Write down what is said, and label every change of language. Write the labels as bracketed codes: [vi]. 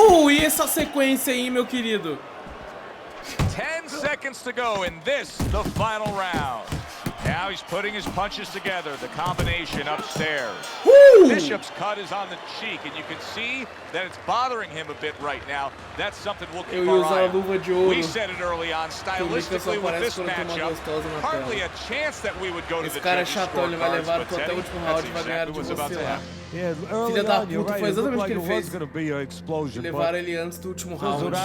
[pt] E essa sequência aí, meu querido? [en] 10 seconds to go in this, the final round. Now he's putting his punches together, the combination upstairs. Bishop's cut is on the cheek, and you can see that it's bothering him a bit right now. That's something we'll keep our eye on. We said it early on, stylistically with this matchup, hardly a chance that we would go to the judges' scorecards, but Teddy, that's exactly what's about to happen. [pt] Filha da puta, foi exatamente o que ele fez. Levaram ele antes do último round.